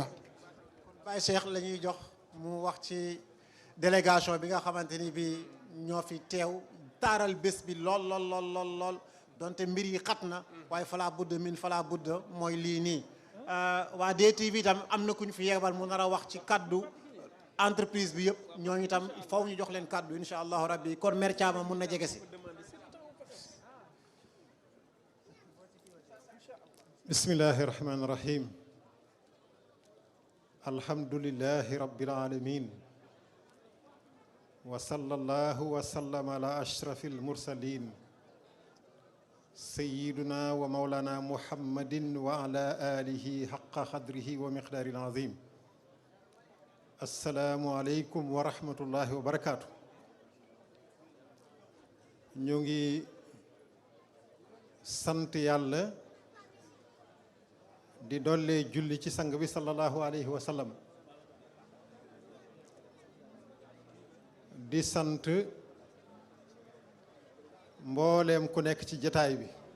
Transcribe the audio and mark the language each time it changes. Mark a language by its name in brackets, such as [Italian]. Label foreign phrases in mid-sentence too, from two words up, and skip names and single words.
[Wolof] Baye Cheikh la ñuy jox mu wax ci délégation bi nga xamante ni bi ñoo fi teew taaral bés bi lool donte mbir yi xat na waaye [Arabic] فلا بد من فلا بد [Wolof] mooy lii nii waa DTV itam am na ku ñu fi yeebal mu nar a wax ci kaddu entreprise bi yëpp ñooñu itam faw ñu jox leen kaddu [Arabic] إن شاء الله ربي [Wolof] kon mer Thiama mun na jege si. [Arabic] بسم الله الرحمن الرحيم الحمد لله رب العالمين وصلى الله وسلم على أشرف المرسلين سيدنا ومولانا محمد وعلى آله حق قدره ومقدار العظيم السلام عليكم ورحمة الله وبركاته. [Wolof] ñu ngi sant yàlla di dollee julli ci sang bi [Arabic] صلى الله عليه وسلم [Wolof] di sant mbooleem ku nekk ci jataay bi